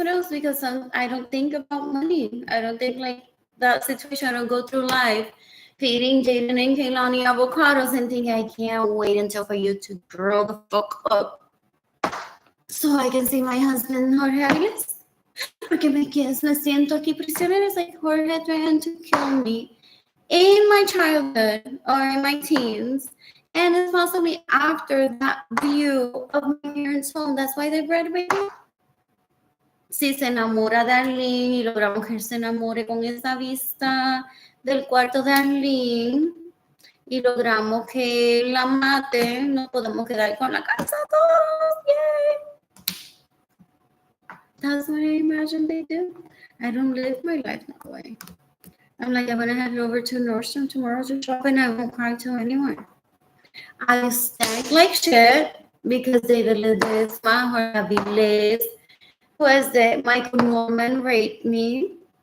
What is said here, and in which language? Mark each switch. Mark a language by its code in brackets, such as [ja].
[en] Because I don't think about money. I don't think like that situation. I don't go through life feeding Jaden and Kaylani avocados and think I can't wait until for you to grow the fuck up so I can see my husband Jorge Arias. [es] Porque me siento aquí prisionera. [en] It's like Jorge trying to kill me in my childhood or in my teens. And it's possibly after that view of my parents' home. That's why they bred a baby. [es] Si se enamora de Arlene y logramos que él se enamore con esa vista del cuarto de Arlene y logramos que la mate, nos podemos quedar con la casa todos. [en] Yay! That's what I imagine they do. I don't live my life that way. I'm like, I'm going to head over to Nordstrom tomorrow to shop and I won't cry to anyone. I stank like shit because David Ledesma, Jorge Aviles, was that Michael Norman raped me.